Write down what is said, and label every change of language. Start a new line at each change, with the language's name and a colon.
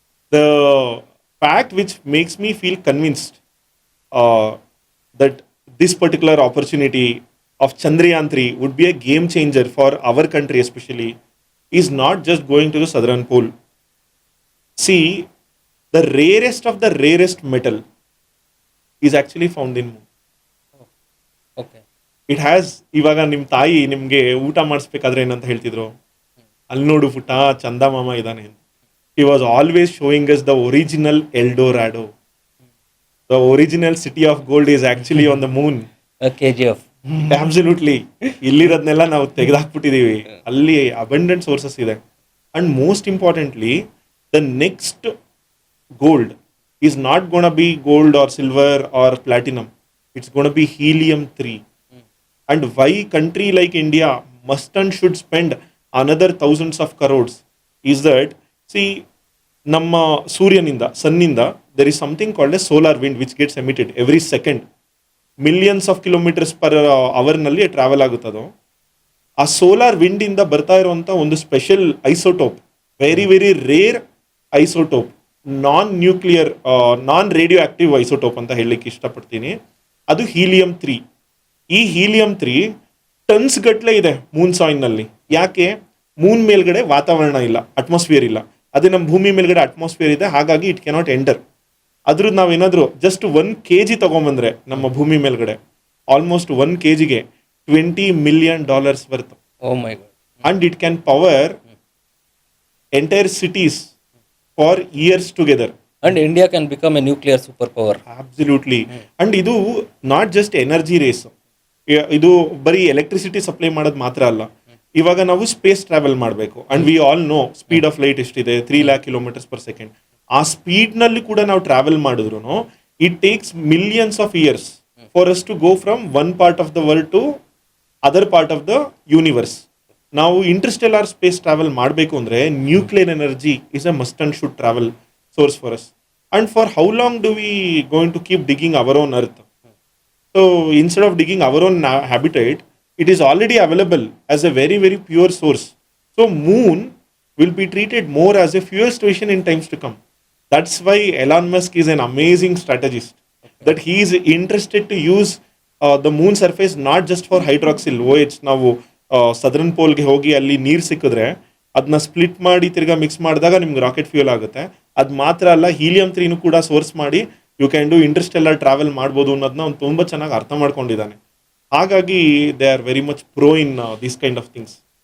English: The fact which makes me feel convinced uh, that this particular opportunity of Chandrayaan 3 would be a game changer for our country, especially, is not just going to the southern pole. See, the rarest of the rarest metal is actually found in moon. Okay. It has
Kannada: ಇವಾಗ ನಿಮ್ಮ ತಾಯಿ ನಿಮಗೆ ಊಟ ಮಾಡಿಸ್ಬೇಕಾದ್ರೆ ಏನಂತ ಹೇಳ್ತಿದ್ರು, ಅಲ್ಲಿ ನೋಡು ಪುಟ್ಟ ಚಂದ ಮಾಮ ಇದ್ದಾನೆ ಅಂತ.
English: He was always showing us the original Eldorado. The original city of gold is actually on the moon. KGF. Absolutely.
Kannada: ಇಲ್ಲಿರೋದನ್ನೆಲ್ಲ ನಾವು ತೆಗೆದಾಕ್ಬಿಟ್ಟಿದೀವಿ. ಅಲ್ಲಿ ಅಬಂಡೆಂಟ್ ಸೋರ್ಸಸ್ ಇದೆ.
English: And most importantly, the next gold is not going to be gold or silver or platinum. It's going to be helium 3. And why country like India must and should spend another thousands of crores is that, see,
Kannada: ನಮ್ಮ ಸೂರ್ಯನಿಂದ ಸನ್ನಿಂದ
English: there is something called as solar wind which gets emitted every second.
Kannada: Millions of kilometres per ಅವರ್ನಲ್ಲಿ travel ಆಗುತ್ತದೋ. ಆ solar wind ಇಂದ ಬರ್ತಾ ಇರುವಂತ ಒಂದು special isotope,
English: very very rare isotope,
Kannada: ನಾನ್ nuclear ನಾನ್ radio active isotope ಅಂತ ಹೇಳಲಿಕ್ಕೆ ಇಷ್ಟಪಡ್ತೀನಿ. ಅದು ಹೀಲಿಯಂ 3. ಈ ಹೀಲಿಯಂ 3 ಟನ್ಸ್ ಗಟ್ಲೆ ಇದೆ ಮೂನ್ ಸಾಯಿಲ್ನಲ್ಲಿ. ಯಾಕೆ? ಮೂನ್ ಮೇಲ್ಗಡೆ ವಾತಾವರಣ ಇಲ್ಲ, ಅಟ್ಮಾಸ್ಫಿಯರ್ ಇಲ್ಲ. ಅದೇ ನಮ್ಮ ಭೂಮಿ ಮೇಲ್ಗಡೆ ಅಟ್ಮಾಸ್ಫಿಯರ್ ಇದೆ, ಹಾಗಾಗಿ
English: It cannot enter.
Kannada: ಅದ್ರದ್ದು ನಾವೇನಾದರೂ ಜಸ್ಟ್ 1 kg ತಗೊಂಬಂದ್ರೆ ನಮ್ಮ ಭೂಮಿ ಮೇಲ್ಗಡೆ, almost 1 kgಗೆ $20 million worth.
English: Oh my god. And it can power entire cities for years together. And India can become a nuclear superpower. Absolutely.
Kannada: And ಇದು
English: not just energy race,
Kannada: ಇದು ಬರೀ electricity supply ಮಾಡೋದು ಮಾತ್ರ ಅಲ್ಲ. ಇವಾಗ ನಾವು ಸ್ಪೇಸ್ ಟ್ರಾವೆಲ್ ಮಾಡಬೇಕು,
English: and we all know speed of light
Kannada: ಎಷ್ಟಿದೆ, 3 lakh km/s. ಆ ಸ್ಪೀಡ್ನಲ್ಲಿ ಕೂಡ ನಾವು ಟ್ರಾವೆಲ್ ಮಾಡಿದ್ರು
English: It takes millions of years for us to go from one part of the world to other part of the universe.
Kannada: ನಾವು ಇಂಟರ್ಸ್ಟೆಲಾರ್ space travel ಮಾಡಬೇಕು ಅಂದರೆ
English: Nuclear energy is a must and should travel source for us. And for how long do we going to keep digging our own earth? So instead of digging our own habitat, it is already available as a very very pure source. So moon will be treated more as a fuel station in times to come. That's why Elon Musk is an amazing strategist. That he is interested to use the moon surface not just for hydroxyl OH. ನಾವು
Kannada: southern ಪೋಲ್ಗೆ ಹೋಗಿ ಅಲ್ಲಿ ನೀರು ಸಿಕ್ಕಿದ್ರೆ ಅದನ್ನ split ಮಾಡಿ ತಿರ್ಗಾ mix ಮಾಡಿದಾಗ ನಿಮ್ಗೆ ರಾಕೆಟ್ ಫ್ಯೂಯಲ್ ಆಗುತ್ತೆ. ಅದು ಮಾತ್ರ ಅಲ್ಲ, ಹೀಲಿಯಂ 3 ಕೂಡ ಸೋರ್ಸ್ ಮಾಡಿ
English: you can do interstellar travel
Kannada: ಮಾಡ್ಬೋದು ಅನ್ನೋದನ್ನ ಅವ್ನು ತುಂಬ ಚೆನ್ನಾಗಿ ಅರ್ಥ ಮಾಡ್ಕೊಂಡಿದ್ದಾನೆ. ಹಾಗಾಗಿ
English: They are very much pro in this kind of things.